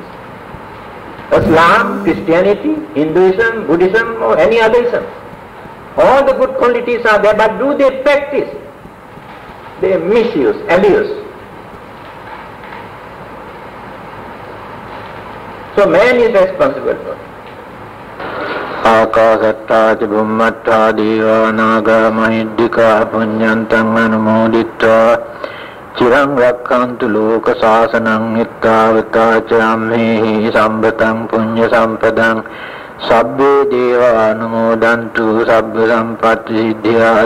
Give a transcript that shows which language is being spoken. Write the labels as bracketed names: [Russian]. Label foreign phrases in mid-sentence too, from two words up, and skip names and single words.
[English] Islam, Christianity, Hinduism, Buddhism, or any other Ism. All the good qualities are there, but do they practice? They misuse, abuse. So man is responsible for it. [Pali] Akasatta Bhummatta Deva Naga Mahiddhika Punyantang Anumoditta Chirang Rakkantu Loka Sasanang Ittavata Chamehi Sambatang Punya Sampadang Sabbe Deva Anumodantu Sabba Sampatti Siddhya